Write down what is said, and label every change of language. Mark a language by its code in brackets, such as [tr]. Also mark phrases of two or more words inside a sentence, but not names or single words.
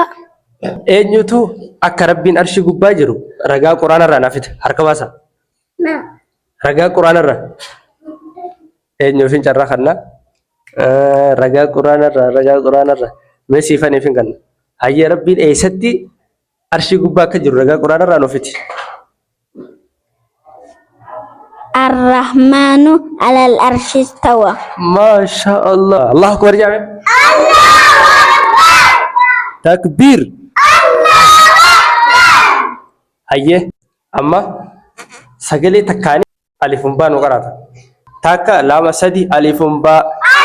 [om] eenyutu akka rabbiin arshii gubbaa jiru ragaa quraana irraa naafite harka baasa ragaa quraana irraa eenyuufin carraa kanna ragaa quraana irraa mee siifaniif hin kanna hayyee rabbiin eessatti arshii gubbaa akka jiru ragaa quraana irraa nuufiti [ar] الرحمن على العرش استوى ما شاء الله الله أكبر [om] jaame takbiir hayyee amma sagalee takkaanii alifun baa nu qaraata takka lama sadi alifun baa